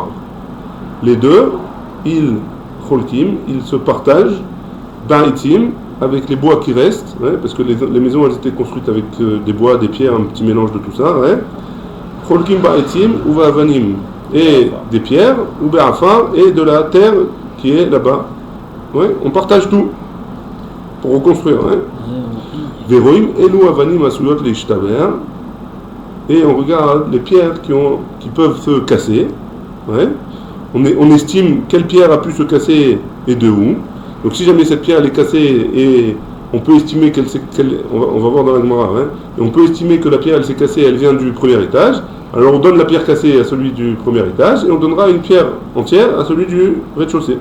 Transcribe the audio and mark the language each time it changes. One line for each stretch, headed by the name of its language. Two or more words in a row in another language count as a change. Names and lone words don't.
French: Les deux, ils se partagent ba'etzim, avec les bois qui restent, ouais, parce que les maisons elles étaient construites avec des bois, des pierres, un petit mélange de tout ça.
Hebrew: חולקים בעצים
French: ou ba'avanim, et des pierres, ou be'afar, et de la terre qui est là-bas. Ouais, on partage tout pour reconstruire.
Hebrew: רואים אלו אבנים עשויות להשתבר.
French: Et on regarde les pierres qui peuvent se casser. Ouais. On estime quelle pierre a pu se casser et de où. Donc si jamais cette pierre elle est cassée et on peut estimer on va voir dans la Gemara, hein, et on peut estimer que la pierre elle s'est cassée, elle vient du premier étage, alors on donne la pierre cassée à celui du premier étage et on donnera une pierre entière à celui du rez-de-chaussée.